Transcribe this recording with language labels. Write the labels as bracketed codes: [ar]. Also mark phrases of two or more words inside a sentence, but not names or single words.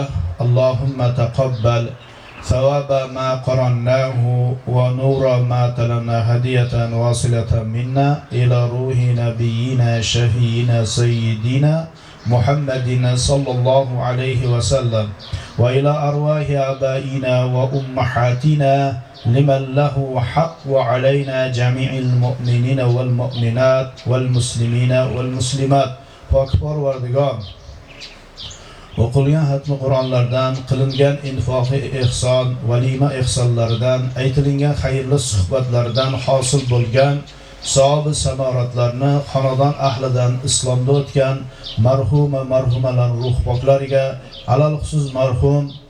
[ar] اللهم تقبل ثواب ما قرأناه ونور ما تلنا هدية واصلة منا إلى روح نبينا شفينا سيدنا محمد صلى الله عليه وسلم وإلى أرواح آبائنا وأمهاتنا لمن له حق وعلينا جميع المؤمنين والمؤمنات والمسلمين والمسلمات. [uz] Pakbar Vardigar o'qilgan xatmi Qur'onlardan, qilingan infoqi ihson, valima ihsonlaridan, aytilingan xayrli suhbatlardan hosil bo'lgan savob-u samoratlarni xonadon ahlidan, islomda o'tgan marhum va marhumalar ruh poklariga, alal xusus marhum